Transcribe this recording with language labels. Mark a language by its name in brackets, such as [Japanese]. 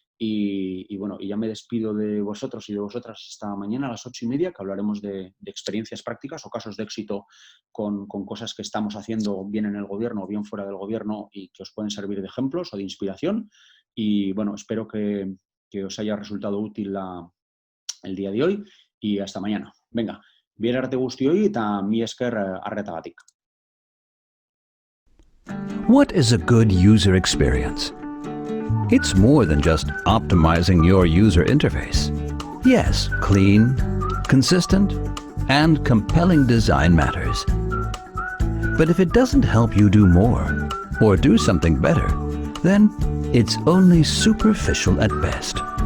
[Spanish] Y bueno, y ya me despido de vosotros y de vosotras hasta mañana a las 8:30, que hablaremos de experiencias prácticas o casos de éxito con cosas que estamos haciendo bien en el gobierno o bien fuera del gobierno y que os pueden servir de ejemplos o de inspiración. Y bueno, espero que os haya resultado útil el día de hoy y hasta mañana. Venga, [Basque] bien arte guztioi eta mi esker arretagatik. [English] What is a good user experience? It's more than just optimizing your user interface. Yes, clean, consistent, and compelling design matters. But if it doesn't help you do more, or do something better, then it's only superficial at best.